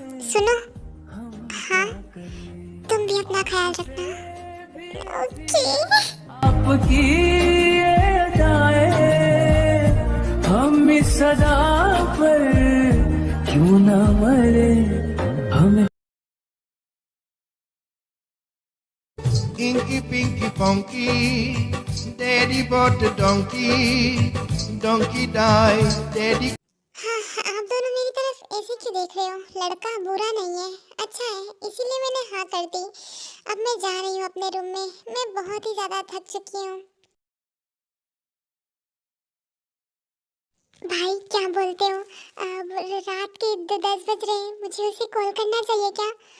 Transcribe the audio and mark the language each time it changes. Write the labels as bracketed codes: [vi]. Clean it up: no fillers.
[hi] सुनो, हाँ तुम भी अपना ख्याल रखना। ओके। आपकी ये अदाएं, हम इस सदा पर क्यों न मरे, हमें [en] Inky Pinky Funky, Daddy bought a donkey, donkey died, Daddy. [hi] हाँ, आप दोनों मेरी तरफ ऐसे क्यों देख रहे हो? लड़का बुरा नहीं है, अच्छा है, इसीलिए मैंने हाँ कर दी। अब मैं जा रही हूँ अपने रूम में, मैं बहुत ही ज़्यादा थक चुकी हूँ। भाई क्या बोलते हो? अब रात के 10 बज रहे हैं, मुझे उसे कॉल करना चाहिए क्या?